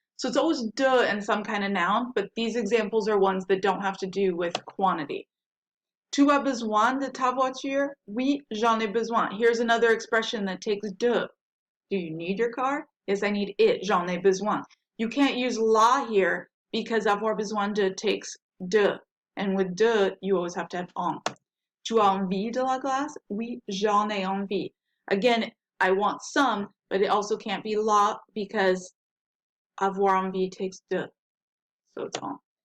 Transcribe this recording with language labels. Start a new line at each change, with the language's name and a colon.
English: So it's always de and some kind of noun, but these examples are ones that don't have to do with quantity.
French: Tu as besoin de ta voiture? Oui, j'en ai besoin.
English: Here's another expression that takes de. Do you need your car? Yes, I need it.
French: J'en ai besoin.
English: You can't use la here because avoir besoin de takes de. And with de, you always have to have en.
French: Tu as envie de la glace? Oui, j'en ai envie.
English: Again, I want some, but it also can't be la because avoir envie takes de. So it's en.